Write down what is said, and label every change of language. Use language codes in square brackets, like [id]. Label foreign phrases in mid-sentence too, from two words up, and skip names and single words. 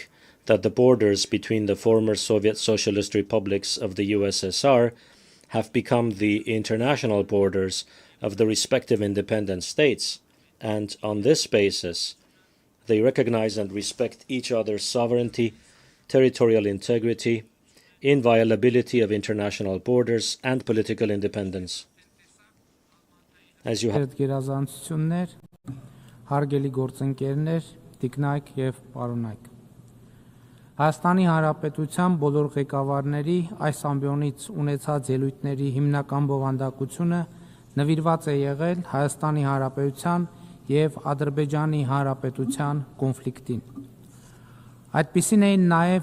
[en] that the borders between the former Soviet Socialist republics of the USSR have become the international borders of the respective independent states, and on this basis, they recognize and respect each other's sovereignty, territorial integrity, inviolability of international borders, and political independence. As you have [hy] հարգելի գործընկերներ, տիկնայք եւ պարոնայք։ Հայաստանի Հանրապետության բոլոր ղեկավարների այս ամբիոնից ունեցած ելույթների հիմնական բովանդակությունը նվիրված է եղել Հայաստանի Հանրապետության եւ Ադրբեջանի Հանրապետության կոնֆլիկտին։ Այդպիսին էին նաեւ